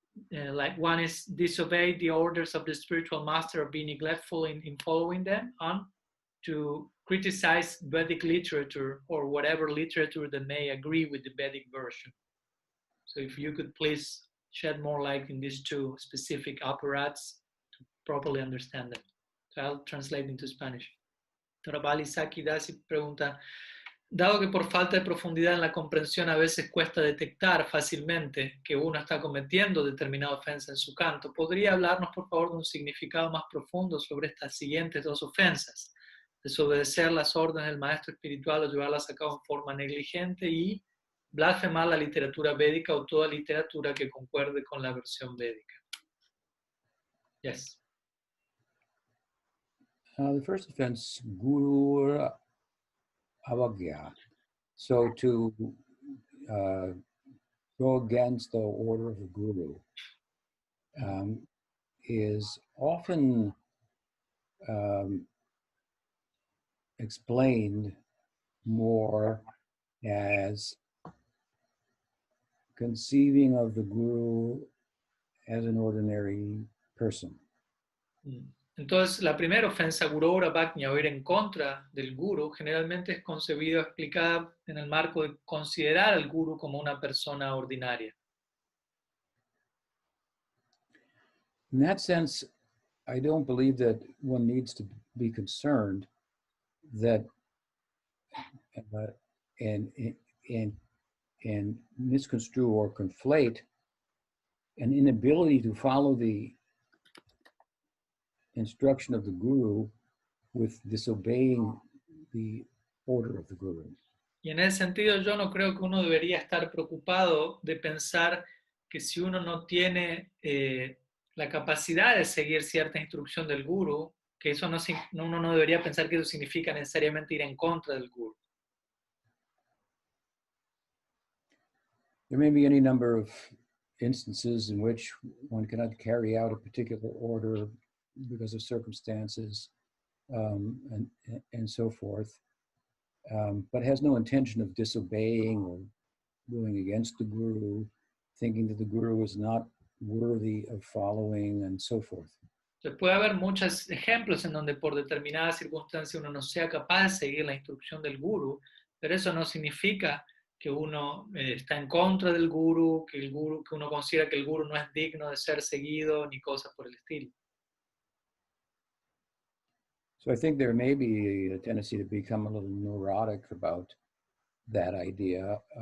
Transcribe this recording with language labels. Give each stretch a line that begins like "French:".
English: Like one is disobey the orders of the spiritual master or be neglectful in following them, on to criticize Vedic literature or whatever literature that may agree with the Vedic version. So if you could please shed more light in these two specific operats to properly understand them. So I'll translate into Spanish.
Spanish: Torabali Saki Dasi pregunta, dado que por falta de profundidad en la comprensión a veces cuesta detectar fácilmente que uno está cometiendo determinada ofensa en su canto, ¿podría hablarnos por favor de un significado más profundo sobre estas siguientes dos ofensas? Desobedecer las órdenes del maestro espiritual o llevarlas a cabo en forma negligente y blasfemar la literatura védica o toda literatura que concuerde con la versión védica.
English: Yes. The first offense, Guru Avagya. So to go against the order of the Guru is often explained more as conceiving of the Guru as an ordinary person.
Spanish: Entonces, la primera ofensa, Guru Bhaknya, o ir en contra del Guru, generalmente es concebida o explicada en el marco de considerar al Guru como una persona ordinaria.
English: In that sense, I don't believe that one needs to be concerned that and misconstrue or conflate an inability to follow the instruction of the Guru with disobeying the order of the Guru.
Spanish: Y en ese sentido yo no creo que uno debería estar preocupado de pensar que si uno no tiene la capacidad de seguir cierta instrucción del Guru, que eso uno no debería pensar que eso significa necesariamente ir en contra del Guru.
English: There may be any number of instances in which one cannot carry out a particular order because of circumstances and so forth, but has no intention of disobeying or going against the Guru, thinking that the Guru is not worthy of following and so forth.
Spanish: Entonces puede haber muchos ejemplos en donde por determinadas circunstancias uno no sea capaz de seguir la instrucción del Guru, pero eso no significa que uno está en contra del Guru, que uno considera que el Guru no es digno de ser seguido, ni cosas por el estilo.
English: So I think there may be a tendency to become a little neurotic about that idea.